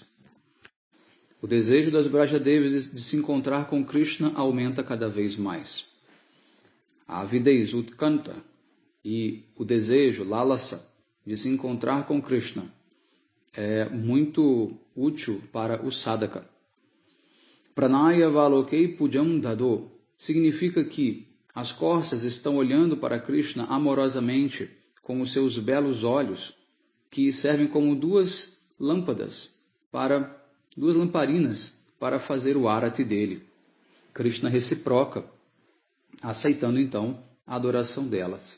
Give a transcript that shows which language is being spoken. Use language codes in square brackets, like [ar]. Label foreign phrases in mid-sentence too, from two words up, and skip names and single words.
[pt] O desejo das Brajadevis de se encontrar com Krishna aumenta cada vez mais. A avidez, utkanta, e o desejo, lalasa, de se encontrar com Krishna é muito útil para o sadhaka. [sa] प्रणय अवलोकैः पूजां दधुः [pt] significa que as corças estão olhando para Krishna amorosamente com os seus belos olhos, que servem como duas lamparinas para fazer o arati dele. Krishna reciproca, aceitando então a adoração delas.